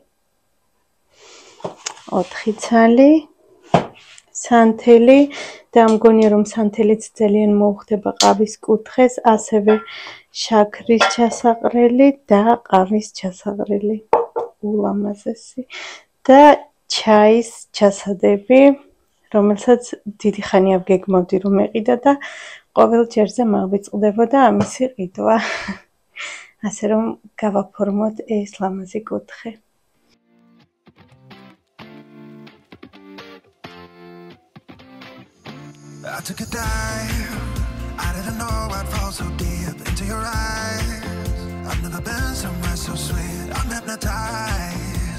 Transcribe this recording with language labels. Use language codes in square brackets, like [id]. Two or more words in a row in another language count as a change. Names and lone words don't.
[ka] 4 ცალი, სანთელი და მგონია რომ სანთელიც ძალიან მოუხდება ყავის კუთხეს, ასევე შაქრის ჩასაყრელი და ყავის ჩასაყრელი, ულამაზესი და ჩაის ჩასადები, რომელსაც დიდი ხანია ვგეგმავდი რომ ეყიდა და ყოველ ჯერზე მაგვიწყდებოდა ამისი ყიდვა. ასე რომ გავაფორმოთ ეს ლამაზი კუთხე. [en] I took a dive, I didn't know I'd fall so deep into your eyes. I've never been somewhere so sweet, I'm hypnotized.